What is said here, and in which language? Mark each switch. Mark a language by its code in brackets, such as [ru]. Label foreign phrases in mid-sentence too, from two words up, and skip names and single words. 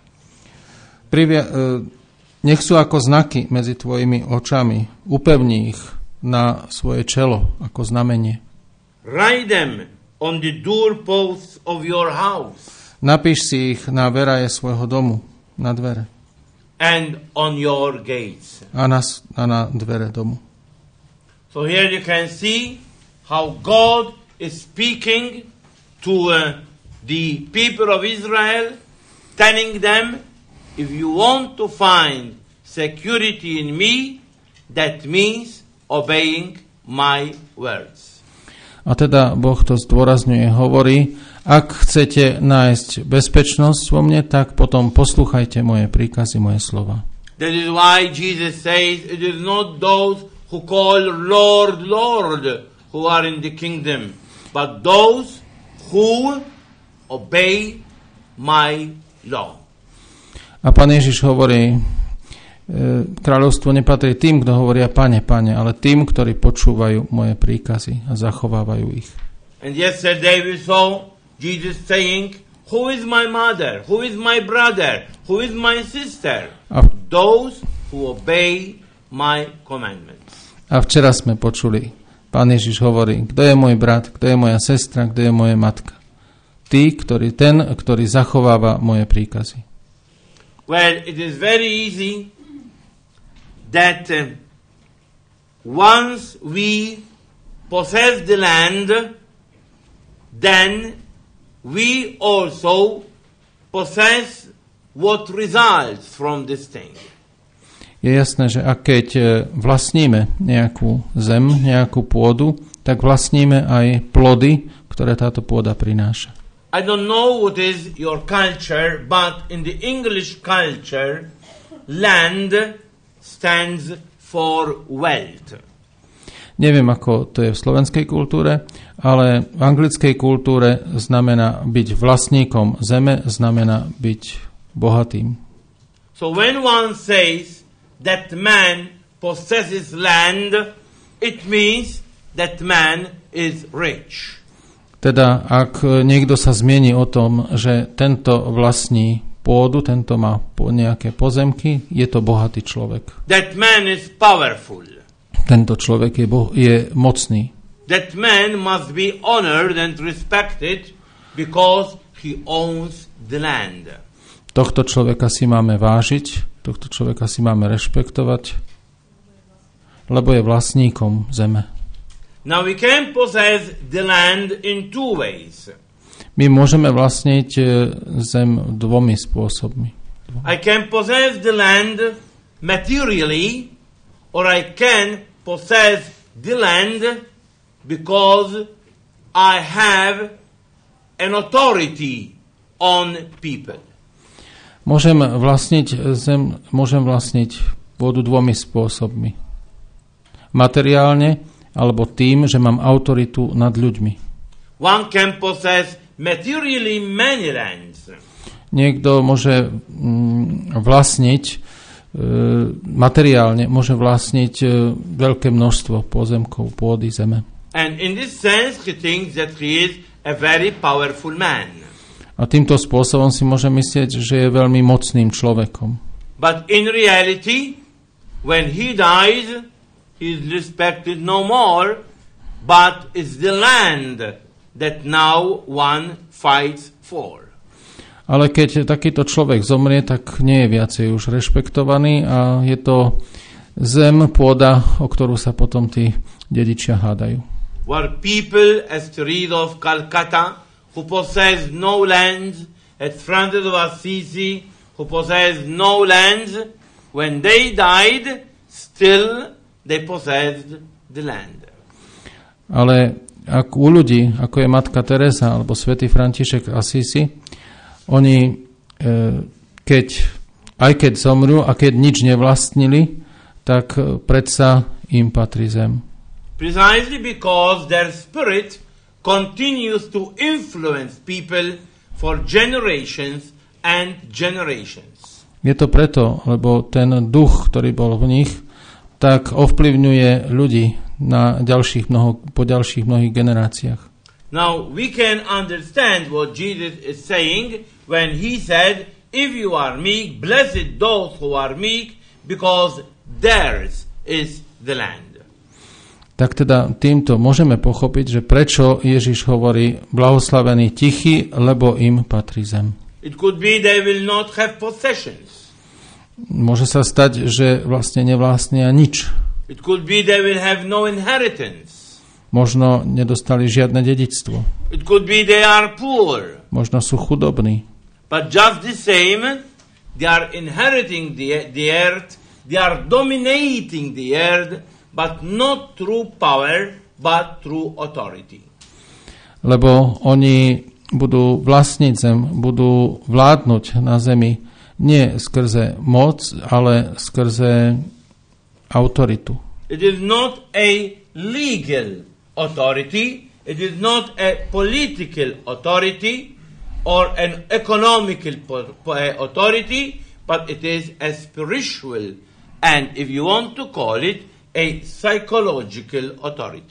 [sk] Nech sú ako znaky medzi tvojimi očami. Upevni ich na svoje čelo ako znamenie. [en] Write them on the doorposts of your house. [sk] Napíš si ich na veraje svojho domu, na dvere. [en] And on your gates. [sk] A na dvere domu. [en] So here you can see how God is speaking to the people of Israel, telling them, if you want to find security in me, that means obeying my words. [sk] A teda Boh to zdôrazňuje, hovorí, ak chcete nájsť bezpečnosť vo mne, tak potom poslúchajte moje príkazy, moje slova. [en] That is why Jesus says, it is not those who call Lord, Lord, who are in the kingdom, but those who obey my law. [sk] A Pán Ježiš hovorí, kráľovstvo nepatrí tým, kto hovoria Pane, Pane, ale tým, ktorí počúvajú moje príkazy a zachovávajú ich. [en] And yesterday we saw Jesus saying, who is my mother? Who is my brother? Who is my sister? Those who obey my commandments. [sk] A včera sme počuli, Pán Ježiš hovorí, kto je môj brat, kto je moja sestra, kto je moja matka. Ten, ktorý zachováva moje príkazy. [en] Well, it is very easy that once we possess the land, then we also possess what results from this thing. [sk] Je jasné, že ak keď vlastníme nejakú zem, nejakú pôdu, tak vlastníme aj plody, ktoré táto pôda prináša. [en] I don't know what is your culture, but in the English culture, land stands for wealth. [sk] Neviem, ako to je v slovenskej kultúre, Ale v anglickej kultúre znamená byť vlastníkom zeme, znamená byť bohatým. [en] So when one says that man possesses land, it means that man is rich. [sk] Teda, ak niekto sa zmieni o tom, že tento vlastní pôdu, tento má nejaké pozemky, je to bohatý človek. [en] That man is powerful. [sk] Tento človek je mocný. [en] That man must be honored and respected because he owns the land. [sk] Tohto človeka si máme vážiť, tohto človeka si máme rešpektovať, lebo je vlastníkom zeme. [en] Now we can possess the land in two ways. [sk] My môžeme vlastniť zem dvomi spôsobmi. [en] I can possess the land materially, or I can possess the land because I have an authority on people. [sk] Môžem vlastniť pôdu dvomi spôsobmi. Materiálne, alebo tým, že mám autoritu nad ľuďmi. [en] One can possess materially many lands. [sk] Niekto môže vlastniť materiálne, môže vlastniť veľké množstvo pozemkov, pôdy, zeme. [en] And in this sense he thinks that he is a very powerful man. [sk] A týmto spôsobom si môže myslieť, že je veľmi mocným človekom. [en] But in reality, when he dies, he is respected no more, but it's the land that now one fights for. [sk] Ale keď takýto človek zomrie, tak nie je viacej už rešpektovaný a je to zem, pôda, o ktorú sa potom tí dedičia hádajú. [en] Were people as Teresa of Calcutta, who possessed no lands, at Francis of Assisi, who possessed no lands, when they died, still they possessed the land. [sk] Ale ak u ľudí, ako je matka Teresa alebo svätý František Assisi, oni keď zomrú a keď nič nevlastnili, tak predsa im patrí zem. [en] Precisely because their spirit continues to influence people for generations and generations. [sk] Je to preto, lebo ten duch, ktorý bol v nich, tak ovplyvňuje ľudí po ďalších mnohých generáciách. [en] Now we can understand what Jesus is saying when he said, if you are meek, blessed those who are meek, because theirs is the land. [sk] Tak teda týmto môžeme pochopiť, že prečo Ježiš hovorí blahoslavení tichí, lebo im patrí zem. [en] It could be they will not have possessions. [sk] Môže sa stať, že vlastne nevlastnia nič. [en] It could be they will have no inheritance. [sk] Možno nedostali žiadne dedičstvo. [en] It could be they are poor. [sk] Možno sú chudobní. [en] But just the same, they are inheriting the earth, they are dominating the earth, but not through power, but through authority. [sk] Lebo oni budú vlastniť zem, budú vládnuť na zemi nie skrze moc, ale skrze autoritu. [en] It is not a legal authority, it is not a political authority or an economical authority, but it is a spiritual and, if you want to call it, a psychological authority.